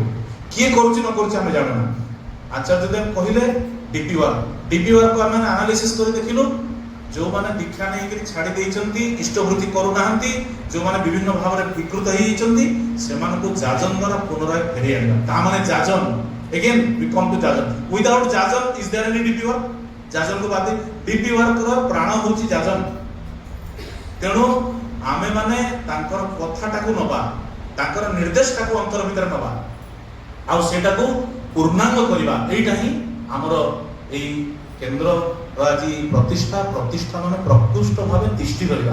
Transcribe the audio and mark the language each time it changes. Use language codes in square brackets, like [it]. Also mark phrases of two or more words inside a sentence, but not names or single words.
[or] କିଏ କରୁଛି ନ କରୁଛି ଆମେ ଜାଣୁନା। ଆଚାର୍ଯ୍ୟ ଦେବ କହିଲେ [en] DP work [or] ଆମେ ଆନାଲିସିସ୍ କରି ଦେଖିଲୁ, ଯୋଉମାନେ ଦୀକ୍ଷା ନେଇକରି ଛାଡ଼ି ଦେଇଛନ୍ତି, ଇଷ୍ଟବୃତ୍ତି କରୁନାହାନ୍ତି, ଯୋଉମାନେ ବିଭିନ୍ନ ଭାବରେ ବିକୃତ ହେଇଯାଇଛନ୍ତି, ସେମାନଙ୍କୁ ଯାଜନ ଦ୍ୱାରା ପୁନରାୟ ଫେରି ଆଣିବା। ତା ମାନେ ଯାଜନ [en] again we come to jajan, without jajan is there any dp work? [or] jajan [hi] को बात [en] dp work [or] ର ପ୍ରାଣ ହେଉଛି ଯାଜନ। ତେଣୁ ଆମେ ମାନେ ତାଙ୍କର କଥାଟାକୁ ନବା, ତାଙ୍କର ନିର୍ଦ୍ଦେଶଟାକୁ ଅନ୍ତର ଭିତରେ ନବା, ଆଉ ସେଇଟାକୁ ପୂର୍ଣ୍ଣାଙ୍ଗ କରିବା। ଏଇଟା ହିଁ ଆମର ଏଇ କେନ୍ଦ୍ରର ଆଜି ପ୍ରତିଷ୍ଠା ମାନେ ପ୍ରକୃଷ୍ଟ ଭାବେ ତିଷ୍ଠି ରହିବା।